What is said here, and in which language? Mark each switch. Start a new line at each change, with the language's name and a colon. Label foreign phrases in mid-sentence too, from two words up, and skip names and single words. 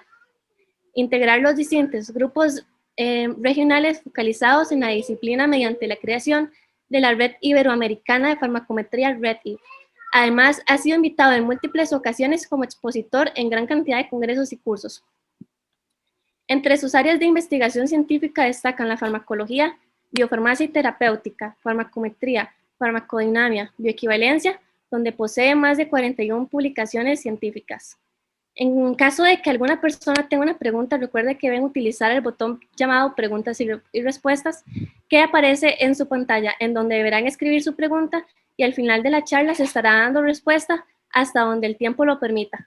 Spanish: Integrar los distintos grupos regionales focalizados en la disciplina mediante la creación de la Red Iberoamericana de Farmacometría, REDIF. Además, ha sido invitado en múltiples ocasiones como expositor en gran cantidad de congresos y cursos. Entre sus áreas de investigación científica destacan la farmacología, biofarmacia y terapéutica, farmacometría, farmacodinamia, bioequivalencia, donde posee más de 41 publicaciones científicas. En caso de que alguna persona tenga una pregunta, recuerde que deben utilizar el botón llamado Preguntas y Respuestas que aparece en su pantalla, en donde deberán escribir su pregunta y al final de la charla se estará dando respuesta hasta donde el tiempo lo permita.